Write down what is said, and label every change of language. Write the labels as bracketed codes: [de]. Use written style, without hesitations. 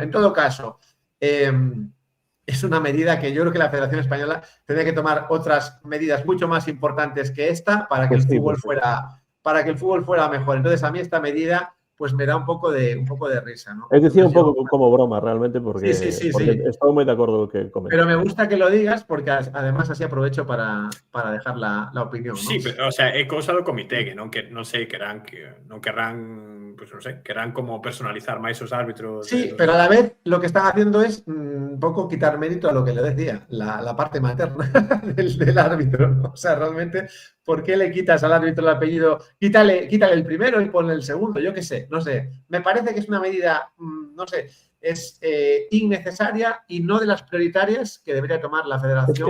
[es] En todo caso, es una medida que yo creo que la Federación Española tendría que tomar otras medidas mucho más importantes que esta para que el fútbol fuera mejor. Entonces, a mí esta medida pues me da un poco de risa, ¿no? Es decir, un poco como broma realmente, porque, sí. estoy muy de acuerdo que comentas. Pero me gusta que lo digas porque además así aprovecho para dejar la opinión, ¿no? [gl] Sí, pero, o sea, é cousa do comité que non sei, querrán pues non sei, querrán como personalizar máis os árbitros. [es] Sí, pero a la vez lo que están haciendo es un poco quitar mérito a lo que le decía, la parte materna del árbitro, ¿no? O sea, realmente, ¿por qué le quitas al árbitro el apellido? Quítale el primero y ponle el segundo, yo qué sé, no sé. Me parece que es una medida, no sé, es innecesaria y no de las prioritarias que debería tomar la Federación.